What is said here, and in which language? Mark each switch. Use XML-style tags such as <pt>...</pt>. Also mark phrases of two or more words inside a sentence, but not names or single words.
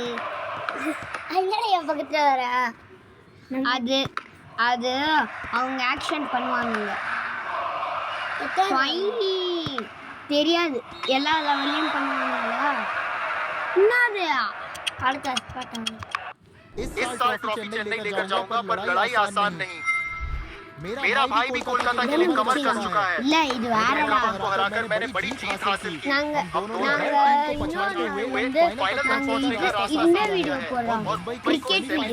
<ta>அதனால என் பக்கத்தில் வர அது அது அவங்க ஆக்ஷன் பண்ணுவாங்க. தெரியாது, எல்லா லெவல்லையும் பண்ணுவாங்களா? என்னது அடுத்த பாட்டாங்க.</ta> <hi>इस साल ट्रॉफी चेन्नई लेकर जाऊंगा, पर लड़ाई आसान नहीं. मेरा भाई भी कोलकाता के लिए कमर कस चुका है.</hi> <ta>இல்ல இது வேறடா.</ta> <hi>को हराकर मैंने बड़ी जीत हासिल की.</hi> <ta>நாங்க இந்த வீடியோ போறோம்,</ta> <en>cricket video.</en>